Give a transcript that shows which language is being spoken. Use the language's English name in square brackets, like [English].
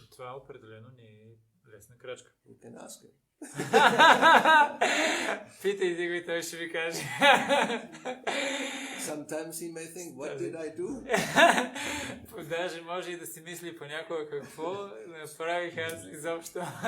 [Bulgarian] Това определено не е лесна крачка. [English] You can ask him. [Bulgarian] Питайте го и той ще ви каже. [English] Sometimes he may think, what did I do? [Bulgarian] Даже може и да си мисли понякога какво направих аз изобщо.